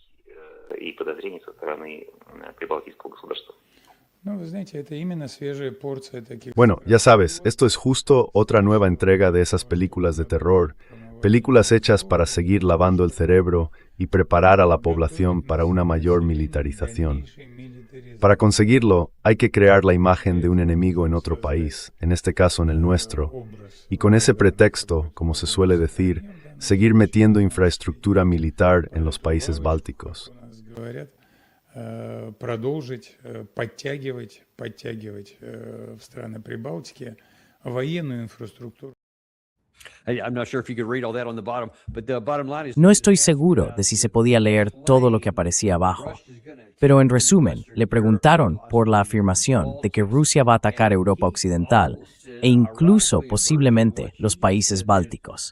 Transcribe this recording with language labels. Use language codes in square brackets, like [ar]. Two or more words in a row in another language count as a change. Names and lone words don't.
[es] Bueno, ya sabes, esto es justo otra nueva entrega de esas películas de terror, películas hechas para seguir lavando el cerebro y preparar a la población para una mayor militarización. Para conseguirlo, hay que crear la imagen de un enemigo en otro país, en este caso en el nuestro, y con ese pretexto, como se suele decir, seguir metiendo infraestructura militar en los países bálticos. [ru] Продолжить подтягивать в страны Прибалтики военную инфраструктуру. [es] No estoy seguro de si se podía leer todo lo que aparecía abajo, pero en resumen, le preguntaron por la afirmación de que Rusia va a atacar Europa Occidental e incluso posiblemente los países bálticos.